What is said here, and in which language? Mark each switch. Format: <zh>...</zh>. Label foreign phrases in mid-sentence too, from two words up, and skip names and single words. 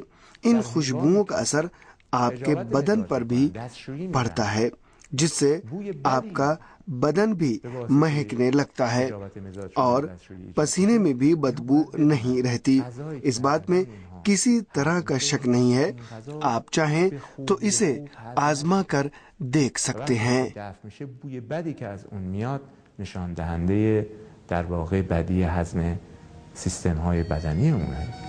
<ur>ان خوشبوؤں کا اثر آپ کے بدن پر بھی پڑتا ہے، جس سے آپ کا بدن بھی مہکنے لگتا ہے اور پسینے میں بھی بدبو نہیں رہتی۔ اس بات میں کسی طرح کا شک نہیں ہے۔ آپ چاہیں تو اسے آزما کر دیکھ سکتے ہیں۔</ur> <fa>بوی بدی که از اون میاد نشان دهنده در واقع بدی هضم سیستم های بدنی اونه۔</fa>